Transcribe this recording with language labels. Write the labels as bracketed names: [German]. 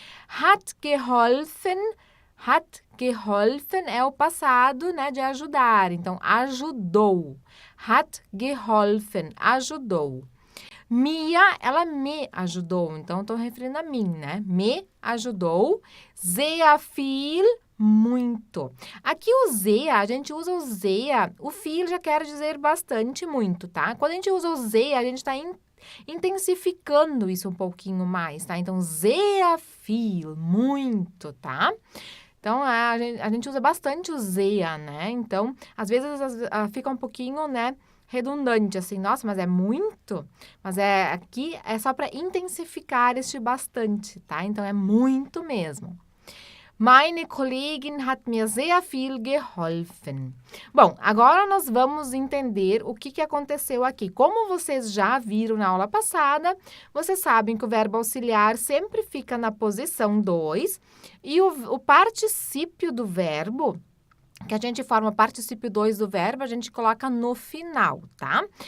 [Portuguese] Hat geholfen é o passado, né, de ajudar. Então, ajudou. Hat geholfen, ajudou. Mia, ela me ajudou. Então, estou referindo a mim, né? Me ajudou. Sehr viel, muito. Aqui o sehr, a gente usa o sehr. O viel já quer dizer bastante, muito, tá? Quando a gente usa o sehr, a gente está intensificando isso um pouquinho mais, tá? Então, sehr viel, muito, tá? Então, a gente usa bastante o sehr, né? Então, às vezes fica um pouquinho, né, redundante, assim, nossa, mas é muito? Mas aqui é só para intensificar este bastante, tá? Então, é muito mesmo. [German] Meine Kollegin hat mir sehr viel geholfen. [Portuguese] Bom, agora nós vamos entender o que aconteceu aqui. Como vocês já viram na aula passada, vocês sabem que o verbo auxiliar sempre fica na posição 2 e o particípio do verbo, que a gente forma particípio 2 do verbo, a gente coloca no final, tá?